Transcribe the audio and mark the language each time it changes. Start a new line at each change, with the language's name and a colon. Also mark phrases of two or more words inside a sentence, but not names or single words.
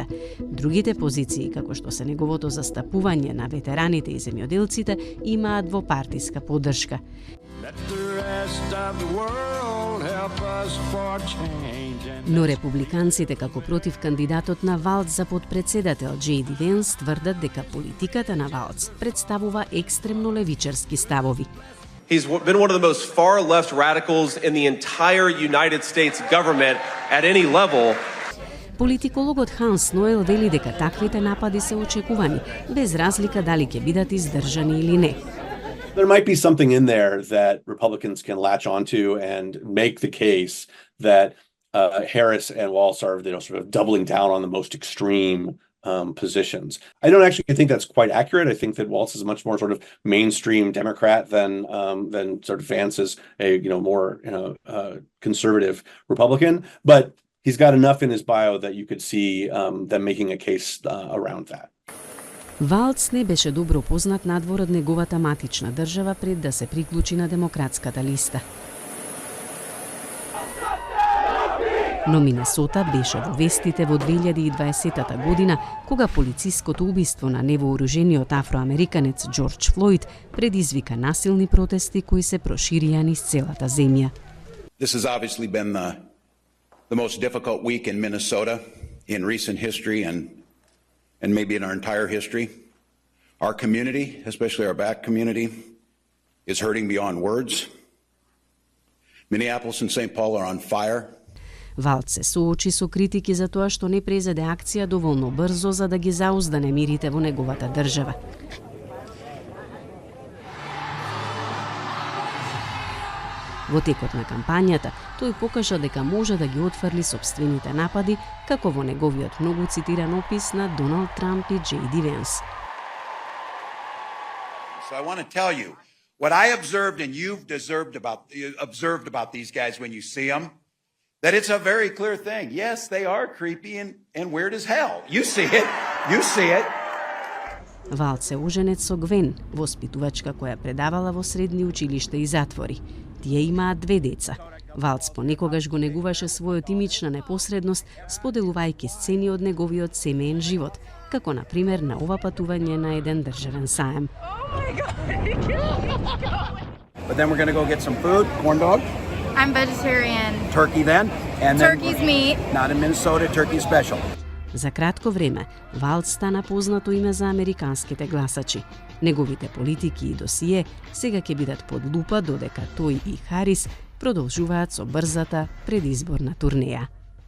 Macedonian: Другите позиции, како што се неговото застапување на ветераните и земјоделците, имаат двопартиска поддршка. Но републиканците како против кандидатот на Валц за подпредседател J.D. Vance тврдат дека политиката на Валц представува екстремно левичарски ставови.
English: He's been one of the most far-left radicals in the entire United States government at any level.
Macedonian: Политикологот Ханс Ноел вели дека таквите напади се очекувани, без разлика дали ќе бидат издржани или не.
English: There might be something in there that Republicans can latch onto and make the case that Harris and Walz are, sort of doubling down on the most extreme positions. I don't actually think that's quite accurate. I think that Walz is a much more sort of mainstream Democrat than sort of Vance is a more conservative Republican. But he's got enough in his bio that you could see them making a case around that.
Macedonian: Валц не беше добро познат надвор од неговата матична држава пред да се приклучи на демократската листа. Но Минесота беше во вестите во 2020 година, кога полициското убиство на невооружениот афроамериканец Џорџ Флојд предизвика насилни протести кои се проширија низ целата земја.
English: This has obviously been the most difficult week in Minnesota in recent history and maybe in our entire history. Our community, especially our Black community, is hurting beyond words. Minneapolis and St. Paul are on fire.
Macedonian: Валц се соочи со критики за тоа што не презеде акција доволно брзо за да ги заузда немирите во неговата држава. Во текот на кампањата, тој покажа дека може да ги отфрли сопствените напади, како во неговиот многу цитиран опис на Доналд Трамп и J.D. Vance.
English: So I want to tell you what I observed and you've observed about these guys when you see them that it's a very clear thing. Yes, they are creepy and weird as hell. You see it. You see it.
Macedonian: Валц се оженет со Гвен, воспитувачка која предавала во средни училишта и затвори. Тие имаат 2 деца. Валц понекогаш го негуваше својот имидж на непосредност, споделувајќи сцени од неговиот семеен живот, како на пример на ова патување на еден државен саем.
English: But then we're going to go get some food, corn dog. I'm vegetarian. Turkey then. And Turkey's meat. Not in Minnesota, turkey special.
Macedonian: За кратко време, Валц стана познато име за американските гласачи. Неговите политики и досие сега ќе бидат под лупа додека тој и Харис продолжуваат со брзата предизборна турнеја.